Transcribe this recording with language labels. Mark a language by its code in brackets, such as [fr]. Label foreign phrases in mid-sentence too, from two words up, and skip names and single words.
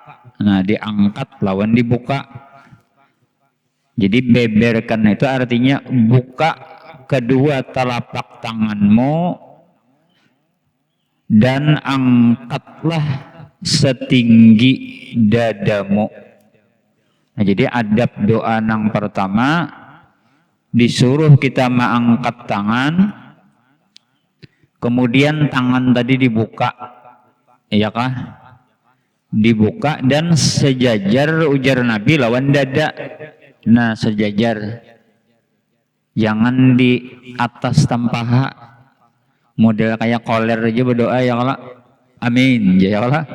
[id] Nah, diangkat lawan dibuka. Jadi beberkan itu artinya buka kedua telapak tanganmu dan angkatlah setinggi dadamu. Nah, jadi adab doa yang pertama disuruh kita mengangkat tangan, kemudian tangan tadi dibuka, iya kah? Dibuka dan sejajar, ujar Nabi, lawan dada. Nah, sejajar, jangan di atas tampaha, model kayak koler aja berdoa [ar] يا الله، آمين يا الله.